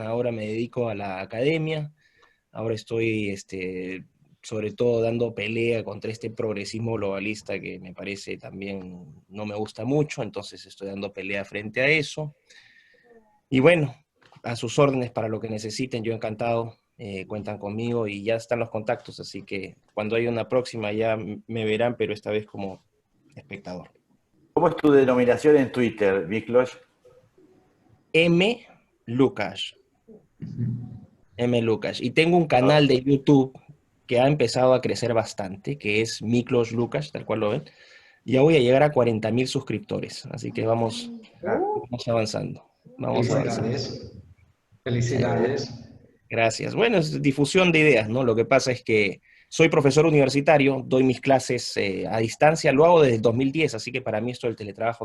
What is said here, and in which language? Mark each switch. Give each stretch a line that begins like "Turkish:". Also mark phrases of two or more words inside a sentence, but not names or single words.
Spanish: Ahora me dedico a la academia, ahora estoy sobre todo dando pelea contra este progresismo globalista que me parece también no me gusta mucho, entonces estoy dando pelea frente a eso. Y bueno, a sus órdenes para lo que necesiten, yo encantado, cuentan conmigo, y ya están los contactos, así que cuando haya una próxima ya me verán, pero esta vez como espectador. ¿Cómo es tu denominación en Twitter, Miklos? M. Lukács. M. Lukács. Y tengo un canal de YouTube que ha empezado a crecer bastante, que es Miklos Lukács, tal cual lo ven. Ya voy a llegar a 40.000 suscriptores, así que vamos avanzando. Felicidades. Gracias. Bueno, es difusión de ideas, ¿no? Lo que pasa es que soy profesor universitario, doy mis clases a distancia, lo hago desde 2010, así que para mí esto del teletrabajo